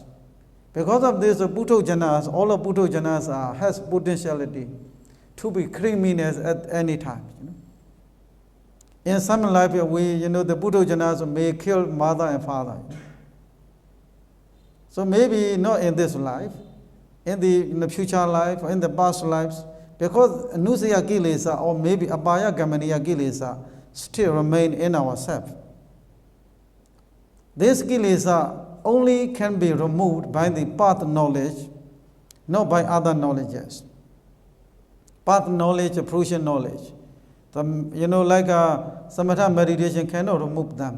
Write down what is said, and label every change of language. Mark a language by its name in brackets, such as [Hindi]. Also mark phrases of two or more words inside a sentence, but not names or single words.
[English] Because of this, Putojanas, all of Putojanas has potentiality to be criminals at any time. In some life, the Putojanas may kill mother and father. So maybe not in this life, in the future life, or in the past lives, because [Pali] anusaya kilesa [English] or maybe [Pali] abhaya gamaniya kilesa [English] still remain in ourselves. This kilesa only can be removed by the path knowledge, not by other knowledges. Path knowledge, fruition knowledge. Like samatha meditation cannot remove them.